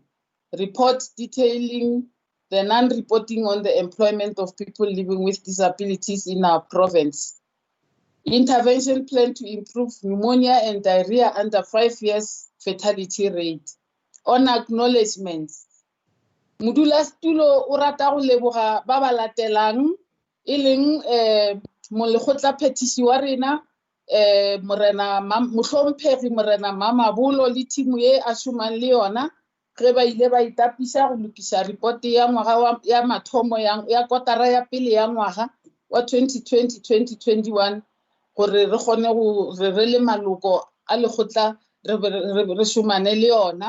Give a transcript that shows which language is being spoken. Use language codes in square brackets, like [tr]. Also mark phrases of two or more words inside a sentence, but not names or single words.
[en] Report detailing the non-reporting on the employment of people living with disabilities in our province. Intervention plan to improve pneumonia and diarrhea under 5 years fatality rate. On acknowledgements, [nso] modulasetulo o rata go leboga ba ba latelang e leng molekgotla phetiši wa rena morena mohlomphegi morena Mamabolo le team ye a šomang le yona ge ba ile ba itapisa go lokiša report ya ngwaga ya mathomo ya kotara ya pele ya ngwaga wa 2020-2021 gore re kgone go re le maloko a lekgotla re šomane le yona.